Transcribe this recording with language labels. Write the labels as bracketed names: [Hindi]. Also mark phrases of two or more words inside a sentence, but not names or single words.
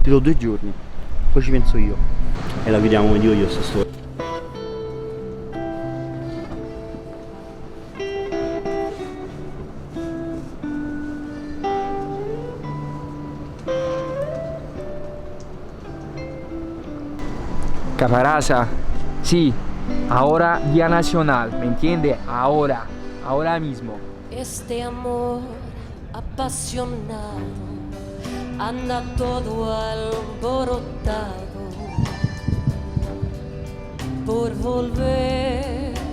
[Italian] Ti do 2 giorni, poi ci penso io. E la vediamo come dico io sta storia. [Spanish] Caparasa, sí, ahora día nacional, ¿me entiende? Ahora mismo. Este amor apasionado anda todo alborotado por volver.